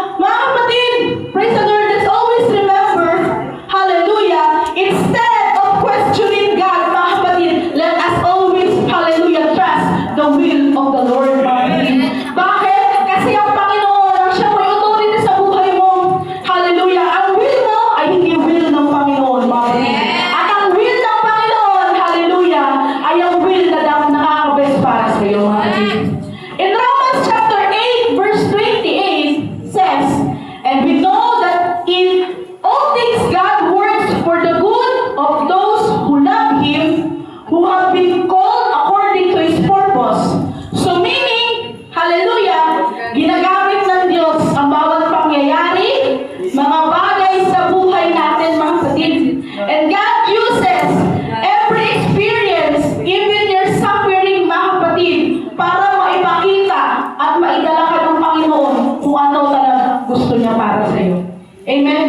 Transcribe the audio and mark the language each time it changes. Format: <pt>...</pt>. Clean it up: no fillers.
<tl>Mga kapatid,</tl> <en>praise the Lord, let's always remember, hallelujah, instead of questioning God,</en> <tl>mga kapatid,</tl> <en>let us always, hallelujah, trust the will of the Lord, mga kapatid.</en> <tl>Bakit? Kasi ang Panginoon, ang siya may authority sa buhay mo. Hallelujah. Ang will mo ay hindi will ng Panginoon, mga kapatid. At ang will ng Panginoon, hallelujah, ay ang will na nakaka-best para sa iyo, mga kapatid.</tl> <en>In Romans chapter 8, verse 28 says, and we know that in all things God works for the good of those who love Him, who have been called according to His purpose. So meaning,</en> <tl>hallelujah, ginagamit ng Diyos ang bawat pangyayari, mga bagay sa buhay natin, mga kapatid.</tl> <en>And God uses every experience, even your suffering,</en> <tl>mga kapatid, para maipakita at maidala ka ng Panginoon kung ano talaga gusto niya para sa iyo. Amen?</tl>